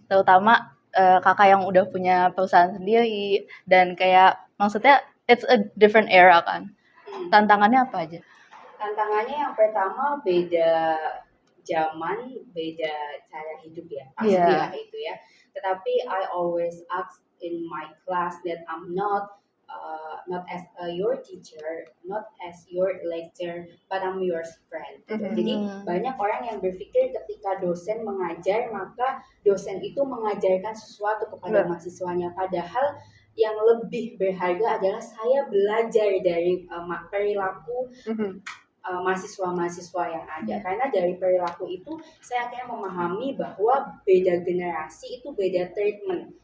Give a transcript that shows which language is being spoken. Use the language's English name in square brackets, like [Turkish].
[Indonesian] Terutama kakak yang udah punya perusahaan sendiri dan kayak maksudnya [English] it's a different era [Indonesian] kan. Tantangannya apa aja? Tantangannya yang pertama beda zaman, beda cara hidup ya, pasti ya itu ya. [English] Tetapi I always ask in my class that I'm not as your teacher, not as your lecturer, but I'm your friend. [Indonesian] Jadi banyak orang yang berpikir ketika dosen mengajar maka dosen itu mengajarkan sesuatu kepada mahasiswanya, padahal yang lebih berharga adalah saya belajar dari perilaku mahasiswa-mahasiswa yang ada, karena dari perilaku itu saya akhirnya memahami bahwa beda generasi itu beda treatment.